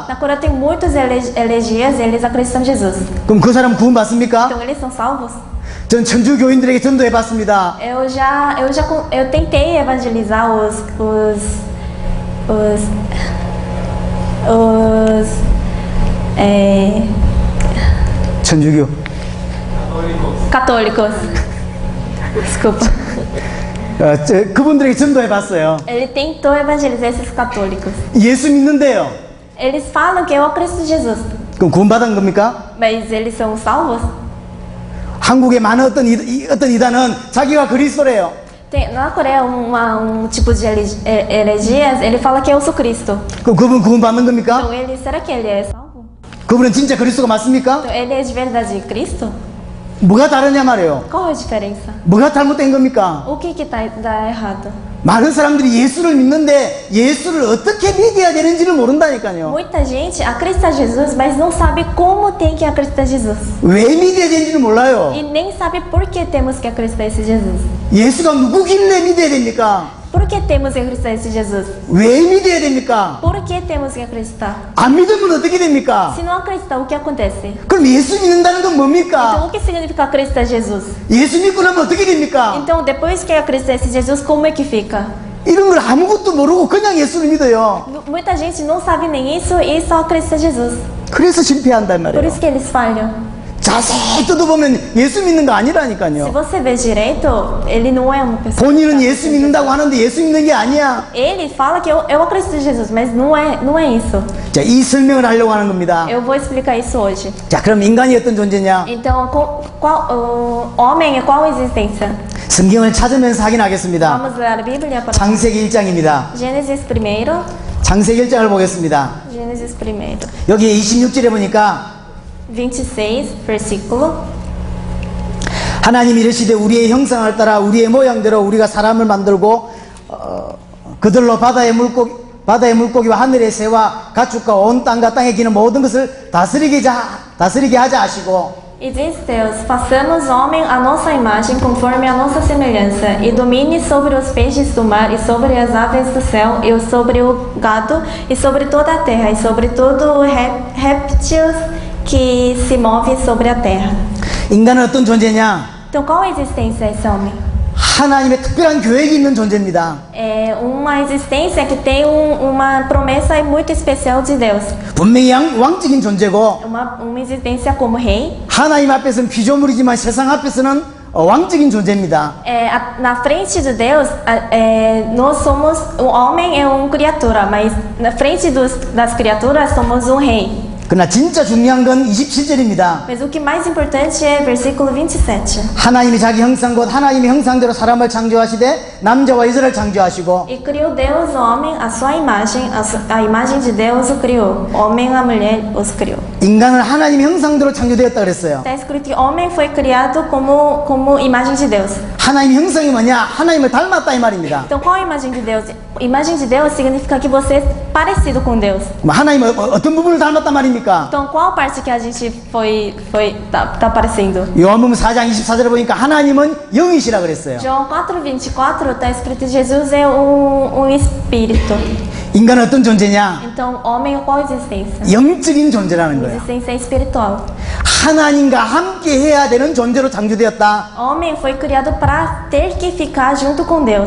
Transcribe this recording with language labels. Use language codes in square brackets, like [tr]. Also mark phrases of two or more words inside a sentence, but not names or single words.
[pt] Na Coreia tem muitos elegias e eles acreditam em Jesus. [ko] 그럼 그 사람 구원 받습니까? [pt] Então eles são salvos. [ko] 전 천주 교인들에게 전도해 봤습니다. [pt] Eu tentei evangelizar [ko] 천주교. [pt] católicos. Desculpa. [ko] 그분들에게 전도해 봤어요. [pt] Ele tentou evangelizar esses católicos. [ko] 예수 믿는데요. [pt] Eles falam que eu acredito em Jesus. [ko] 그럼 구원 받은 겁니까? [pt] Mas eles são salvos? [ko] 한국에 많은 어떤 이단은 자기가 그리스도래요. [pt] Na Coreia, tipo de heresias, ele fala que eu sou Cristo. [ko] 그럼 그분 구원 받는 겁니까? [pt] Então será que ele é salvo? [ko] 그분은 진짜 그리스도가 맞습니까? [pt] Então ele é de verdade Cristo? [ko] 뭐가 다르냐 말이에요. [pt] Qual é a diferença? [ko] 뭐가 잘못된 겁니까? [pt] O que tá errado? [ko] 많은 사람들이 예수를 믿는데 예수를 어떻게 믿어야 되는지를 모른다니까요. [pt] Muita gente acredita em Jesus, mas não sabe como tem que acreditar em Jesus. [ko] 왜 믿어야 되는지를 몰라요. [pt] E nem sabe por que temos que acreditar em Jesus. [ko] 예수가 누구길래 믿어야 됩니까? [pt] Por que temos que acreditar em Jesus? [ko] 왜 믿어야 됩니까? [pt] Por que temos que acreditar? [ko] 안 믿으면 어떻게 됩니까? [pt] Se não acreditar, o que acontece? [ko] 그럼 예수 믿는다는 건 [pt] Então, [ko] 뭡니까? [pt] o que significa acreditar em Jesus? [ko] 예수 믿고 나면 어떻게 됩니까? [pt] Então, depois que acreditar em Jesus, como é que fica? [ko] 이런 걸 아무것도 모르고 그냥 예수를 믿어요. [pt] Muita gente não sabe nem isso e só acredita em Jesus. [ko] 그래서 실패한단 [pt] Por [ko] 말이에요. [pt] isso que eles falham. [ko] 자세히 뜯어보면 예수 믿는 거 [pt] Se [ko] 아니라니까요. [pt] você ver direito, ele não é uma pessoa. [ko] 본인은 예수 믿는다고 하는데 예수 믿는 게 아니야. [pt] Ele fala que eu acredito em Jesus, mas não é isso. [ko] 자, 이 설명을 하려고 하는 겁니다. [pt] Eu vou explicar isso hoje. [ko] 자, 그럼 인간이 어떤 존재냐? [pt] Então, o homem é qual existência? [ko] 성경을 찾으면서 확인하겠습니다. [pt] Vamos ler a Bíblia para [ko] 창세기 1장입니다. [pt] Gênesis 1. [ko] 창세기 1장을 보겠습니다. [pt] Gênesis 1. [ko] 여기 26절에 보니까 [pt] 26, versículo. [ko] 하나님이 이르시되 우리의 형상을 따라 우리의 모양대로 우리가 사람을 만들고 그들로 바다의 물고기와 하늘의 새와 가축과 온 땅과 땅에 기는 모든 것을 다스리게 하자 하시고 [pt] E diz Deus: façamos homem à nossa imagem, conforme a nossa semelhança, e domine sobre os peixes do mar, e sobre as aves do céu, e sobre o gado, e sobre toda a terra, e sobre todo o réptil que se move sobre a terra. [ko] 인간은 어떤 존재냐? [pt] Então, qual a existência é esse homem? [ko] 하나님의 특별한 계획이 있는 존재입니다. [pt] É uma existência que tem uma promessa muito especial de Deus. [ko] 분명히 왕적인 존재고 [pt] Uma existência como rei. [ko] 하나님 앞에서는 피조물이지만 세상 앞에서는 왕적인 존재입니다. [pt] Na frente de Deus, nós somos, o homem é criatura, mas na frente das criaturas somos rei. [ko] 그러나 진짜 중요한 건 27절입니다. [pt] Mas o que mais importante é versículo 27. [ko] 하나님이 자기 형상 곧 하나님의 형상대로 사람을 창조하시되 남자와 여자를 창조하시고 [pt] E criou Deus o homem, a sua imagem, a imagem de Deus o criou. Homem e a mulher os criou. [ko] 인간은 하나님의 형상대로 창조되었다 그랬어요. [pt] Está escrito que homem foi criado como imagem de Deus. [ko] 하나님의 형상이 뭐냐? 하나님을 닮았다 이 말입니다. [pt] Então qual a imagem de Deus? Imagem de Deus significa que você é parecido com Deus. [ko] 하나님 어떤 부분을 닮았단 말입니까? [pt] Então qual parte que a gente tá parecendo? [ko] 요한복음 4장 24절에 보니까 하나님은 영이시라 그랬어요. [pt] João 4:24 está escrito que Jesus é espírito. [ko] 인간은 어떤 존재냐? [pt] Então homem é qual existência? [ko] 영적인 존재라는 거예요. [pt] Existência espiritual. [ko] 하나님과 함께 해야 되는 존재로 창조되었다. [pt] Homem foi criado para ter que ficar junto com Deus.